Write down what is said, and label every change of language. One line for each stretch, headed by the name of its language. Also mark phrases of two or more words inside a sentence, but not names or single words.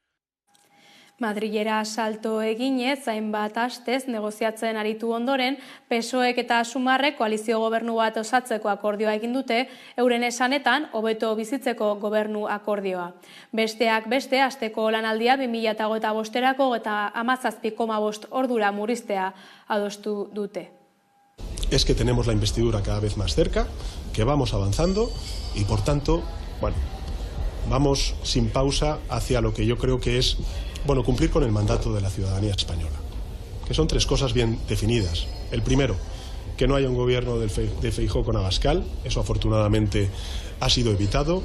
Basque: Madrilera salto eginez, hainbat astez negoziatzen aritu ondoren, PSOEk eta Sumarrek koalizio gobernu bat osatzeko akordioa egin dute, euren esanetan hobeto bizitzeko gobernu akordioa. Besteak beste, asteko lanaldia 2025erako eta 17,5 ordura murriztea adostu dute.
Spanish: Es que tenemos la investidura cada vez más cerca, que vamos avanzando y por tanto, vamos sin pausa hacia lo que yo creo que es cumplir con el mandato de la ciudadanía española, que son 3 cosas bien definidas. El primero, que no haya un gobierno de Feijóo con Abascal, eso afortunadamente ha sido evitado.